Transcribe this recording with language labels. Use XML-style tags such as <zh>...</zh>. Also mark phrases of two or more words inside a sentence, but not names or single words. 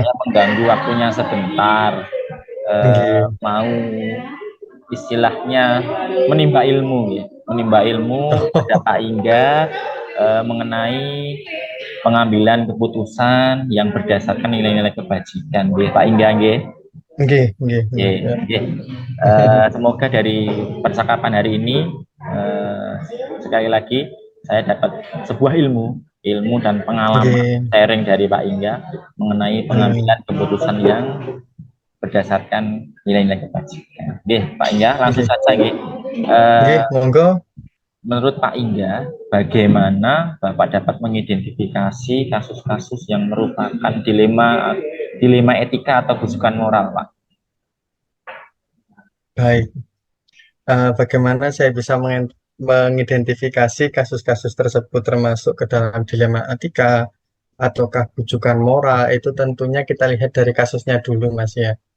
<id>saya mengganggu waktunya sebentar.</id> <jv>nggih.</jv> <id>Mau istilahnya menimba ilmu, ya. Menimba ilmu pada Pak Ingga mengenai pengambilan keputusan yang berdasarkan nilai-nilai kebajikan,</id> <jv>nggih, Pak Ingga, nggih. Nggih, nggih, nggih, Nggih,</jv> <id>ya.</id> <jv>nggih.</jv> <id>Semoga dari percakapan hari ini sekali lagi saya dapat sebuah ilmu dan pengalaman</id> <jv>Nggih,</jv> <id>sharing dari Pak Ingga mengenai pengambilan hmm, keputusan yang berdasarkan nilai-nilai kebajikan. Nggih, Pak Ingga, langsung</id> <jv>nggih,</jv> <id>saja nggih.</id> <jv>nggih, monggo.</jv> <id>Menurut Pak Ingga, bagaimana Bapak dapat mengidentifikasi kasus-kasus yang merupakan dilema etika atau bujukan moral, Pak? Baik. Bagaimana saya bisa mengidentifikasi kasus-kasus tersebut termasuk ke dalam dilema etika ataukah bujukan moral, itu tentunya kita lihat dari kasusnya dulu, Mas ya.</id>